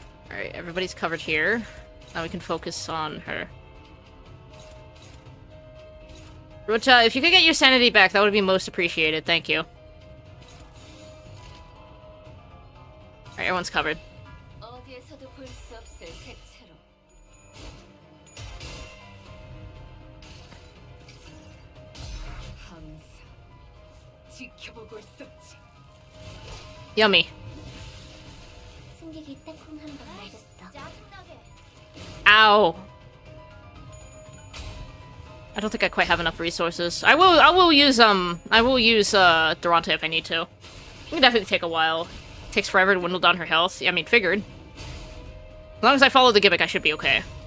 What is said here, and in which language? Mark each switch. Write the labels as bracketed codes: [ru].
[en] Alright, everybody's covered here. Now we can focus on her. Rocha, if you could get your sanity back, that would be most appreciated. Thank you. Alright, everyone's covered. [ko] 어디에서도 볼 수 없을 색채로. 항상 지켜보고 있었지. [en] Yummy. [ko] 승객이 딱콩 한번 맞았어. 짜증나게. [en] Ow. I don't think I quite have enough resources. I will use Durante if I need to. It can definitely take a while. It takes forever to dwindle down her health. Yeah, I mean, figured. As long as I follow the gimmick, I should be okay.